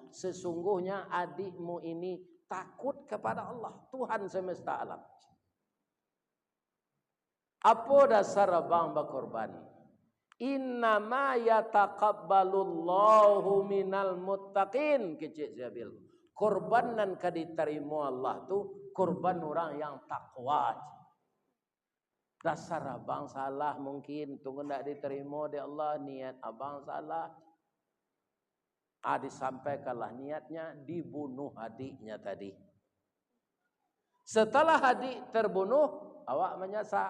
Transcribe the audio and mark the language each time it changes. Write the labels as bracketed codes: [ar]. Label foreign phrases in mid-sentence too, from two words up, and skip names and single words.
[id] Sesungguhnya adikmu ini takut kepada Allah, Tuhan semesta alam. Apa dasar abang berkorban? [ar] إنما يتقبل الله من المتقين. [min] Kecik Zabil. Korban nan kaditerima Allah tu korban orang yang takwa. [id] Dasar abang salah mungkin tunggu ndak diterima di Allah, niat abang salah. Disampaikanlah niatnya, dibunuh adiknya tadi. Setelah adik terbunuh, awak menyasa.